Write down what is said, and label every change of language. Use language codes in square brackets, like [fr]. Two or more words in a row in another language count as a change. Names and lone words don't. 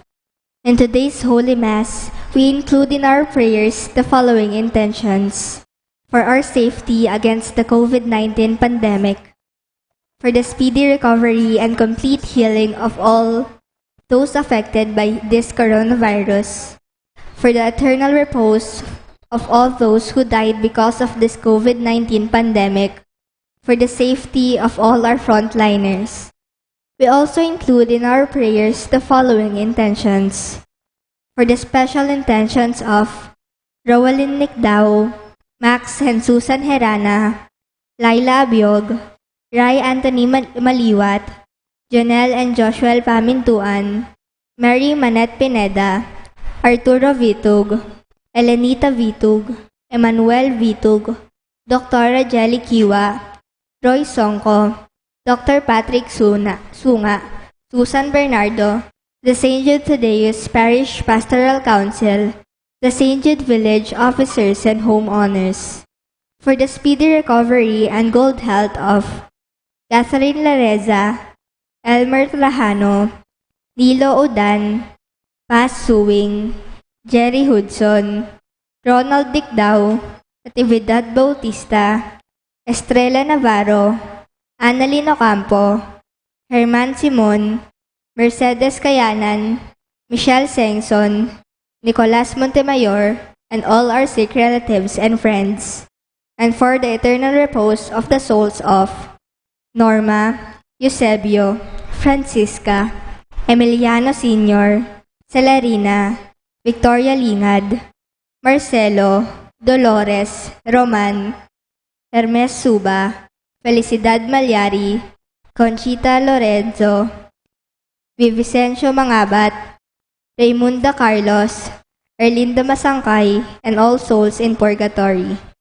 [en] In today's Holy Mass, we include in our prayers the following intentions: for our safety against the COVID-19 pandemic, for the speedy recovery and complete healing of all those affected by this coronavirus, for the eternal repose of all those who died because of this COVID-19 pandemic, for the safety of all our frontliners. We also include in our prayers the following intentions: for the special intentions of Rowalyn Nicdao, Max and Susan Herana, Laila Abiog, Rai Anthony Maliwat, Jonel and Joshua Pamintuan, Mary Manette Pineda, Arturo Vitug, Elenita Vitug, Emmanuel Vitug, Dr. Jelly Kiwa, Roy Songko, Dr. Patrick Sunga, Susan Bernardo, the St. Jude Thaddeus Parish Pastoral Council, the St. Jude Village officers and homeowners, for the speedy recovery and good health of Catherine Lareza, Elmer Trajano, Nilo Odan, Paz Suwing, Jerry Hudson, Ronald Dicdao, Natividad Bautista, Estrella Navarro, Annalyn Ocampo, Herman Simon, Mercedes Kayanan, Michelle Sengson, Nicolas Montemayor, and all our sick relatives and friends, and for the eternal repose of the souls of Norma, Eusebio, Francisca, Emiliano Sr., Celerina, Victoria Lingad, Marcelo, Dolores, Roman, Hermes Suba, Felicidad Malyari, Conchita Lorenzo, Vivicencio Mangabat, Raymunda Carlos, Erlinda Masangkay, and all souls in purgatory.